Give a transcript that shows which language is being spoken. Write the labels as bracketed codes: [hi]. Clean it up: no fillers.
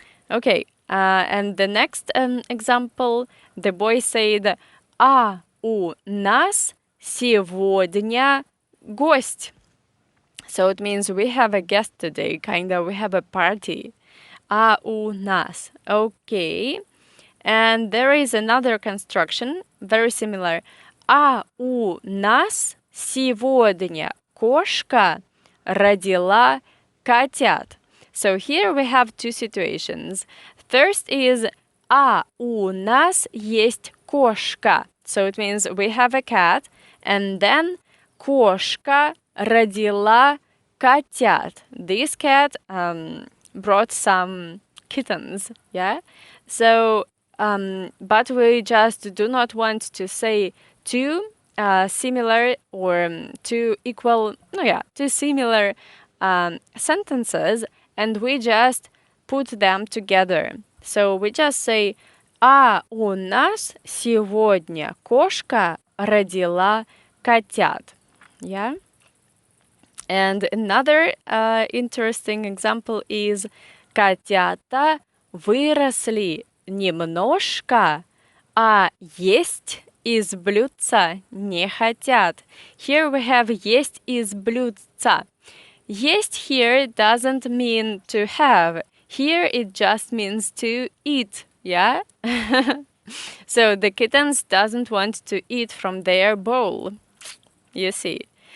[en] Okay, and the next example, the boy said, [ru] а у нас сегодня гость. [en] So it means we have a guest today, we have a party. [ru] А у нас. [en] Okay. And there is another construction, very similar. [ru] А у нас сегодня кошка родила котят. [en] So here we have two situations. First is [ru] а у нас есть кошка. [en] So it means we have a cat, and then [ru] кошка родила котят. [en] This cat brought some kittens, yeah? So, but we just do not want to say two similar or two similar sentences, and we just put them together. So we just say, [ru] а у нас сегодня кошка родила котят. [en] Yeah? And another interesting example is [ru] котята выросли немножко, а есть из блюдца не хотят. [en] Here we have [ru] есть из блюдца. Есть [en] here doesn't mean to have. Here it just means to eat, yeah? So the kittens doesn't want to eat from their bowl, you see.